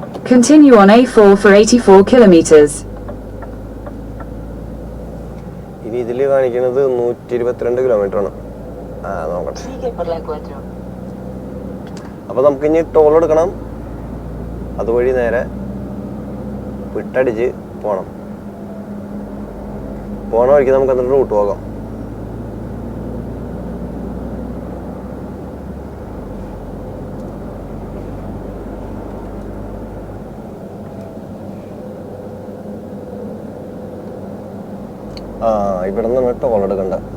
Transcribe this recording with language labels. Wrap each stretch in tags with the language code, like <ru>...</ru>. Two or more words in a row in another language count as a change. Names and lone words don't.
<en>Continue on A4 for 84 kilometers.</en> <ml>ഇനി ഇതിൽ കാണിക്കുന്നത് 122 കിലോമീറ്റർ ആണ്. നോക്കട്ടെ.</ml> <es>Sigue por la 4.</es> <ml>അപ്പോൾ നമുക്ക് ഇനി ടോൾ എടുക്കണം. അതുവഴി നേരെ വിട്ടടിച്ച് പോകണം. പോണ വഴിക്ക് നമുക്ക് എന്നിട്ട് റൂട്ട് പോകാം. ഇവിടെ നിന്നാണ് ടോൾ എടുക്കണ്ട.</ml>